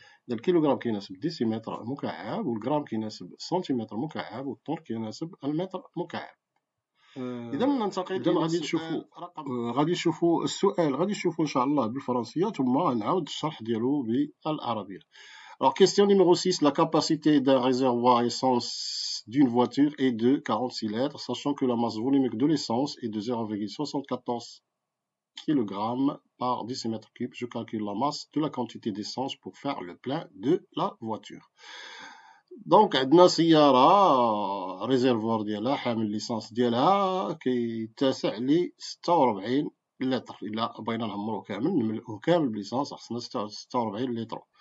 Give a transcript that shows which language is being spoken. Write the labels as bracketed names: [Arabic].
[Arabic] الكيلوغرام كيناسب الديسيمتر مكعب، والغرام كيناسب السنتيمتر مكعب، والطن كيناسب المتر مكعب. إذا ننتقل غادي نشوفوا السؤال، غادي نشوفوا إن شاء الله بالفرنسية ثم نعاود الشرح ديالو بالعربية. [French] Alors, question numéro 6, la capacité d'un réservoir essence d'une voiture est de 46 litres, sachant que la masse volumique de l'essence est de 0,74 kg par décimètre cube. Je calcule la masse de la quantité d'essence pour faire le plein de la voiture. [Arabic] Donc, عندنا سيارة ريزيرفوار ديالها حامل ليسانس ديالها كيتسع ل 46 لتر. إلا بغينا نعمرو كامل نملؤوه كامل بليسانس خصنا 46 لتر.